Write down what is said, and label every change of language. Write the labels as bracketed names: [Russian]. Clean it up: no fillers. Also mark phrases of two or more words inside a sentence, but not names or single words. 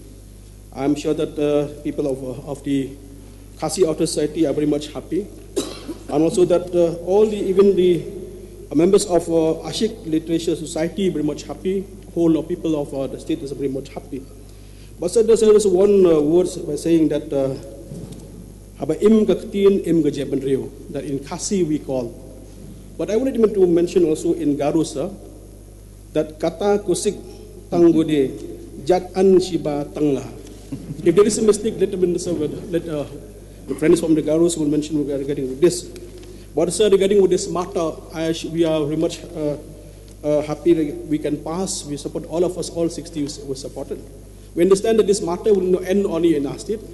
[English] I'm sure that people of the Khasi Outer Society are very much happy, and also that even the members of Ashik Literature Society are very much happy. Whole of people of the state is very much happy. But sir, there's one word by saying that that in Khasi we call. But I wanted to mention also in Garo, sir, that [Garo] kata kusik tanggode jat an shiba tangla. [English] If there is a mistake, let the friends from the Garos will mention regarding this. But sir, regarding with this matter, we are very much happy that we can pass. We support all of us, all 60 were supported. We understand that this matter will not end only in our state.